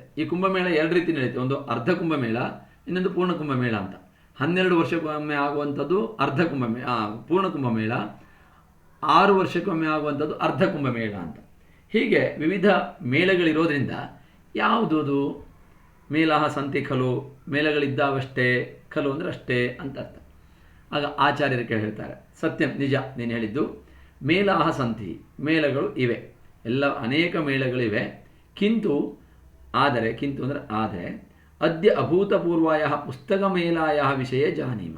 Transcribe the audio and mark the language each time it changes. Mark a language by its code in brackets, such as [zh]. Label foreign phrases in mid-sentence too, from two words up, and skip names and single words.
[kn] ಈ ಕುಂಭಮೇಳ ಎರಡು ರೀತಿ ನಡೆಯುತ್ತೆ, ಒಂದು ಅರ್ಧ ಕುಂಭಮೇಳ, ಇನ್ನೊಂದು ಪೂರ್ಣ ಕುಂಭಮೇಳ ಅಂತ. 12 ವರ್ಷಕ್ಕೊಮ್ಮೆ ಆಗುವಂಥದ್ದು ಅರ್ಧ ಪೂರ್ಣ ಕುಂಭಮೇಳ, 6 ವರ್ಷಕ್ಕೊಮ್ಮೆ ಆಗುವಂಥದ್ದು ಅರ್ಧ ಕುಂಭಮೇಳ ಅಂತ. ಹೀಗೆ ವಿವಿಧ ಮೇಳಗಳಿರೋದ್ರಿಂದ ಯಾವುದದು [sa] ಮೇಲಹ ಸಂತಿ ಖಲು, [kn] ಮೇಳಗಳಿದ್ದಾವಷ್ಟೇ, ಖಲು ಅಂದರೆ ಅಷ್ಟೇ ಅಂತ ಅರ್ಥ. ಆಗ ಆಚಾರ್ಯರು ಹೇಳ್ತಾರೆ, ಸತ್ಯಂ, ನಿಜ ನೀನು ಹೇಳಿದ್ದು, [sa] ಮೇಲಾಹ ಸಂತಿ, [kn] ಮೇಳಗಳು ಇವೆ, ಎಲ್ಲ ಅನೇಕ ಮೇಳಗಳಿವೆ. [sa] ಕಿಂತು ಅಂದರೆ ಅದ್ಯ ಅಭೂತಪೂರ್ವಾಯ ಪುಸ್ತಕಮೇಲಾಯ ವಿಷಯ ಜಾನೀಮ.